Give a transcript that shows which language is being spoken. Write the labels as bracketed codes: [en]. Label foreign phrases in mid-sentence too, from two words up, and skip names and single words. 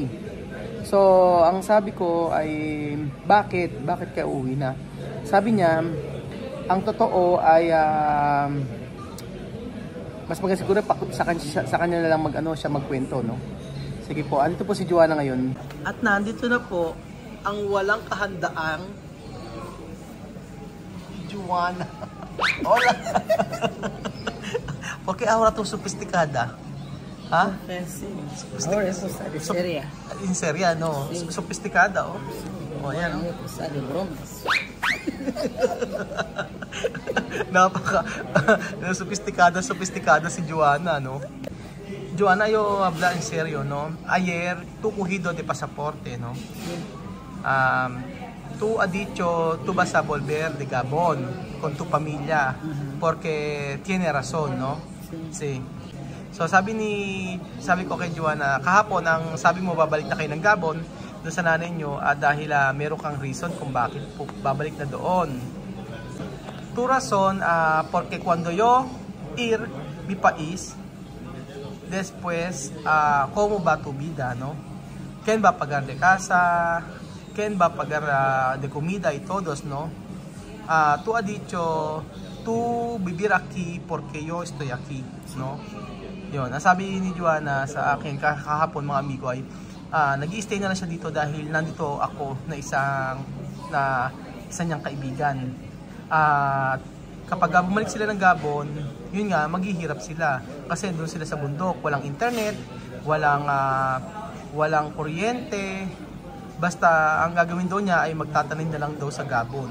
[tl] So ang sabi ko ay, bakit ka uuwi na? Sabi niya, ang totoo ay mas maganda siguro sa kanya na lang siya magkwento, no? Sige po, andito po si Juana ngayon. At nandito na po ang walang kahandaang Juana. [es] Hola. Porque ahora tú sofisticada. ¿Ah? Sí. Ahora eso está de seria. En seria, no? Sí. Sofisticada, oh. Oh, yan, no? Está de bromas. [tl] sofisticada si Juana, no? [es] Juana, yo habla en serio, ¿no? Ayer, tú cogido de pasaporte, ¿no? Tú has dicho, tú vas a volver de Gabon con tu familia, porque tiene razón, ¿no? Sí. [tl] So sabi ko kay Juana, kahapon ang sabi mo babalik na kayo ng Gabon doon sa nanay nyo dahil meron kang reason kung bakit babalik na doon. [es] Tu razón, porque cuando yo ir mi país, después, ¿cómo va tu vida, no? ¿Quién va a pagar de casa? ¿Quién va a pagar de comida y todos, no? Tú has dicho, tú vivir aquí porque yo estoy aquí, no? [tl] Yun, sabi ni Juana sa akin kahapon mga amigo ay nag-i-stay na lang siya dito dahil nandito ako na isa niyang kaibigan. Kapag bumalik sila ng Gabon, yun nga, maghihirap sila kasi doon sila sa bundok, walang internet, walang kuryente, basta ang gagawin doon niya ay magtatanim na lang daw sa Gabon.